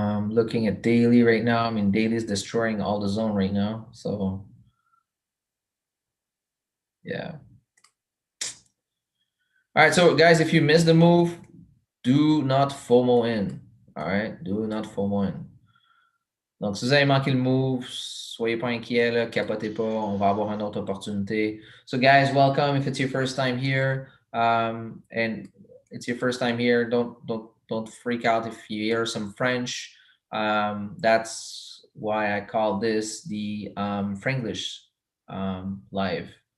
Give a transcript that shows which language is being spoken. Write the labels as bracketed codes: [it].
[en] Looking at daily right now. I mean, daily is destroying all the zone right now. So yeah. All right, so guys, if you missed the move, do not FOMO in. All right, do not FOMO in. [fr] Donc, si vous avez manqué le move, soyez pas inquiets, là, capotez pas, on va avoir une autre opportunité. [en] So guys, welcome if it's your first time here. And it's your first time here, don't freak out if you hear some French. That's why I call this the Franglish live.